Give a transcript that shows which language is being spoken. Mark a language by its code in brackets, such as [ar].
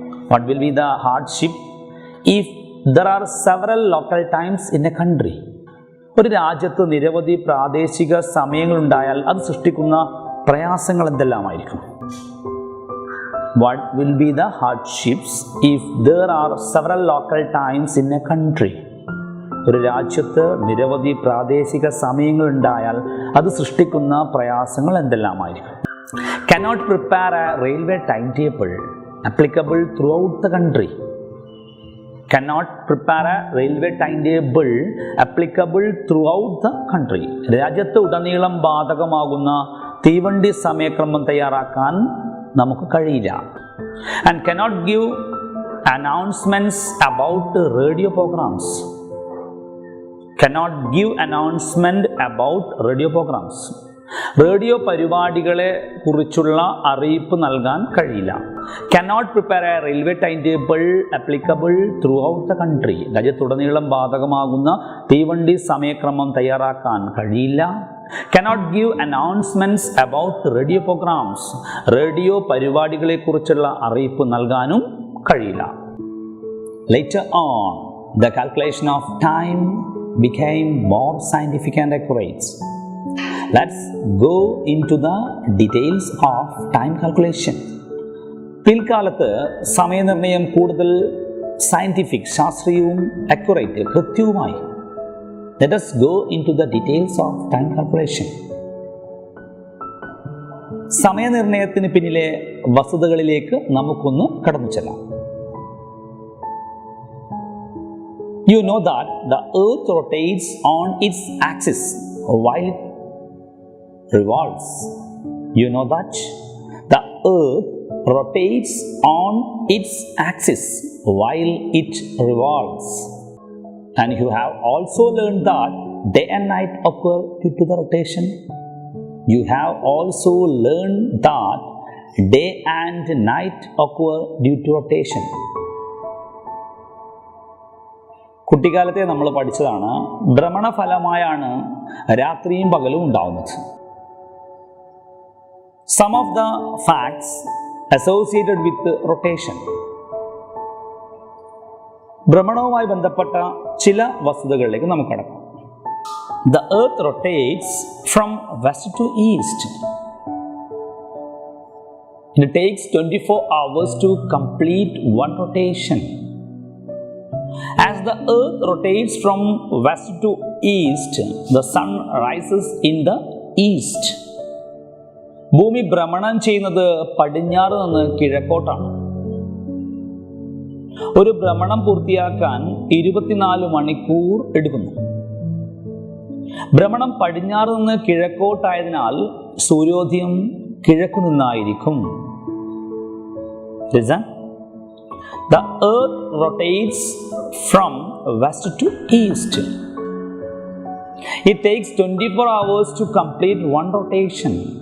[en] What will be the hardship if there are several local times in a country? [ml] ഒരു രാജ്യത്ത് നിരവധി പ്രാദേശിക സമയങ്ങളുണ്ടായാൽ അത് സൃഷ്ടിക്കുന്ന പ്രയാസങ്ങൾ എന്തെല്ലാമായിരിക്കും? [en] What will be the hardships if there are several local times in a country? [ml] ഒരു രാജ്യത്ത് നിരവധി പ്രാദേശിക സമയങ്ങളുണ്ടായാൽ അത് സൃഷ്ടിക്കുന്ന പ്രയാസങ്ങൾ എന്തെല്ലാമായിരിക്കും? [en] Cannot prepare a railway timetable applicable throughout the country. Cannot prepare a railway timetable applicable throughout the country. [ml] രാജ്യത്ത് ഉടനീളം ബാധകമാകുന്ന തീവണ്ടി സമയക്രമം തയ്യാറാക്കാൻ നമുക്ക് കഴിയില്ല. [en] And cannot give announcements about radio programs. Cannot give announcement about radio programs. [ml] Radio പരിപാടികളെ കുറിച്ചുള്ള അറിയിപ്പ് നൽകാൻ കഴിയില്ല. [en] Cannot prepare a railway timetable applicable throughout the country. [ml] രാജ്യത്തുടനീളം ബാധകമാകുന്ന തീവണ്ടി സമയക്രമം തയ്യാറാക്കാൻ കഴിയില്ല. [en] Cannot give announcements about radio programs. [ml] Radio പരിപാടികളെ കുറിച്ചുള്ള അറിയിപ്പ് നൽകാനും കഴിയില്ല. [en] Later on, the calculation of time became more scientific and accurate. Let's go into the details of time calculation. [ml] പിൽക്കാലത്ത് സമയനിർണ്ണയം കൂടുതൽ scientific, ശാസ്ത്രീയവും accurate, കൃത്യവുമായി. [en] Let us go into the details of time calculation. [ml] സമയനിർണ്ണയത്തിന് പിന്നിലെ വസ്തുതകളിലേക്ക് നമുക്കൊന്ന് കടന്നു ചെല്ലാം. [en] You know that the earth rotates on its axis while it revolves. You know that the earth rotates on its axis while it revolves. And you have also learned that day and night occur due to the rotation. You have also learned that day and night occur due to rotation. [ml] കുട്ടിക്കാലത്തെ നമ്മൾ പഠിച്ചതാണ്, ഭ്രമണഫലമായാണ് രാത്രിയും പകലും ഉണ്ടാവുന്നത്. [en] Some of the facts associated with rotation. [ml] ഭ്രമണവുമായി ബന്ധപ്പെട്ട ചില വസ്തുതകളിലേക്ക് നമുക്ക് കടക്കാം. [en] The earth rotates from west to east. It takes 24 hours to complete one rotation. As the earth rotates from west to east, the sun rises in the east. [ml] ഭൂമി ഭ്രമണം ചെയ്യുന്നത് പടിഞ്ഞാറ് നിന്ന് കിഴക്കോട്ടാണ്. ഒരു ഭ്രമണം പൂർത്തിയാക്കാൻ 24 മണിക്കൂർ എടുക്കുന്നു. ഭ്രമണം പടിഞ്ഞാറ് നിന്ന് കിഴക്കോട്ടായതിനാൽ സൂര്യോദയം കിഴക്കു നിന്നായിരിക്കും. [en] Listen. The earth rotates from west to east. It takes 24 hours to complete one rotation.